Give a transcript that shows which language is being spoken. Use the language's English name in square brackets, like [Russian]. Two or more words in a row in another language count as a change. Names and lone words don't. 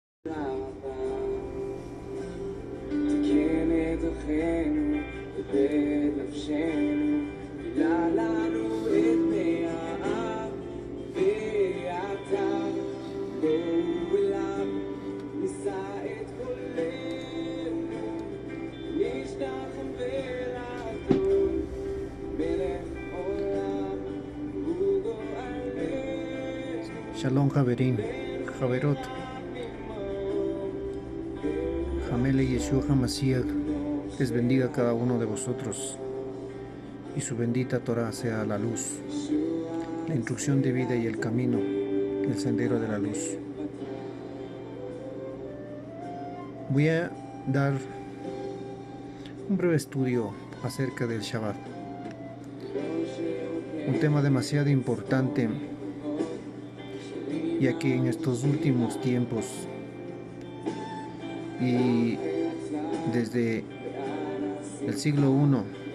[Hebrew] כנדחנו בנפשנו, מילה לנו את מי האב ואתה, בואו אליו נישא את קולנו, נשלח ונעתור, מלך עולם הוא גואלנו. שלום חברים, [Spanish] Javerot, Jamele Yeshua HaMashiach les bendiga a cada uno de vosotros y su bendita Torah sea la luz, la instrucción de vida y el camino, el sendero de la luz. Voy a dar un breve estudio acerca del Shabbat, un tema demasiado importante, ya que en estos últimos tiempos y desde el siglo I